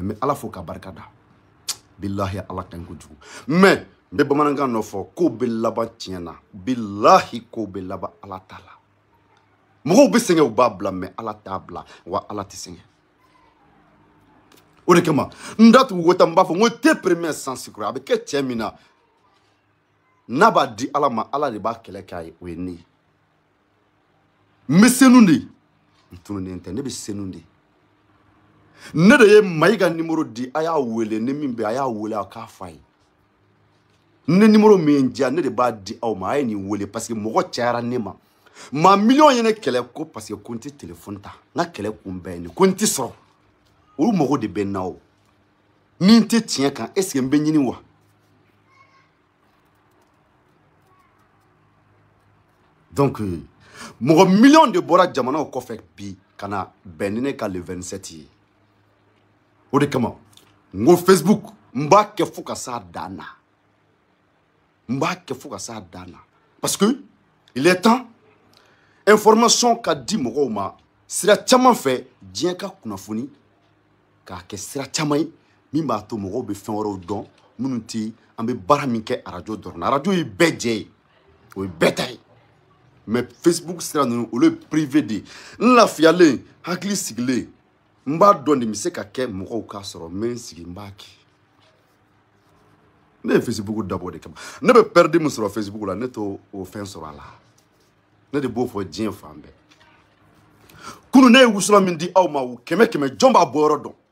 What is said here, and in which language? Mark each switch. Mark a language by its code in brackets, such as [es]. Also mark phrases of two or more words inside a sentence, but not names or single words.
[bm] n bɛ ala fo k'a barika da bilahi ala ka ɲi kojugu mais n bɛ bamanankan dɔ fɔ kow bɛ laban tiɲɛ na bilahi kow bɛ laban ala ta la mɔgɔw bɛ sɛgɛn u b'a bila mais ala t'a bila wa ala tɛ sɛgɛn o de kama n datugu ko tan n b'a fɔ n ko te [fr] premier sans secret [bm] a bɛ kɛ cɛ min na n'a b'a di ala ma ala de b'a kɛlɛ k'a ye o ye ne ye n bɛ senu de n tununen tɛ ne bɛ senu de ne de ye Mayi ka numéro di a y'a wele ni min bɛ a y'a wele a k'a f'a ye ne numéro min ye n diya ne de b'a di aw ma a ye nin wele [fr] parce que [bm] mɔgɔ cayara ne ma maa miliyɔn ye ne kɛlɛ ko [fr] parce que [bm] ko n tɛ téléphone ta n ka kɛlɛ kun bɛɛ ye nin ko n tɛ sɔrɔ olu mɔgɔw de bɛ n na o ni n tɛ tiɲɛ kan [fr] est ce que [bm] n bɛ ɲini wa donc mɔgɔ miliyɔn de bɔra jamanaw kɔfɛ bi ka na bɛn ni ne ka le 27 ye o de kama n ko Facebook n b'a kɛ fo ka s'a dan na n b'a kɛ fo ka s'a dan na parce [fr] que il est temps [bm] information ka di mɔgɔw ma sira caman fɛ diɲɛ ka kunnafoni k'a kɛ sira caman ye min b'a to mɔgɔw bɛ fɛn wɛrɛw dɔn minnu tɛ an bɛ baara min kɛ arajo dɔrɔn arajo ye bɛɛ jɛ ye o ye bɛɛ ta ye mais Facebook sira ninnu olu ye privé de ye n lafiyalen hakili sigilen n b'a dɔn de n bɛ se ka kɛ mɔgɔw k'a sɔrɔ n bɛ n sigi n b'a kɛ ne ye Facebook dabɔ de kama ne bɛ pɛridi min sɔrɔ Facebook la ne t'o fɛn sɔrɔ a la ne de b'o fɔ diɲɛ fan bɛɛ kunun ne ye wusula min di aw ma o kɛmɛ kɛmɛ jɔn b'a bɔ yɔrɔ dɔn